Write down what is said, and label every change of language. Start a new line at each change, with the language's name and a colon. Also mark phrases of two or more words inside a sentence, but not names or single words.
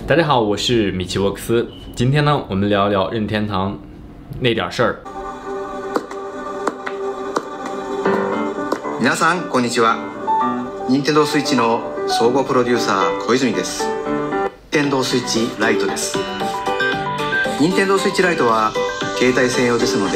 Chinese: 大家好，我是米奇沃克斯。今天呢，我们聊一聊任天堂那点事儿。
Japanese: 皆さんこんにちは。任天堂スイッチの総合プロデューサー小泉です。任天堂スイッチライトです。任天堂スイッチライトは携帯専用ですので。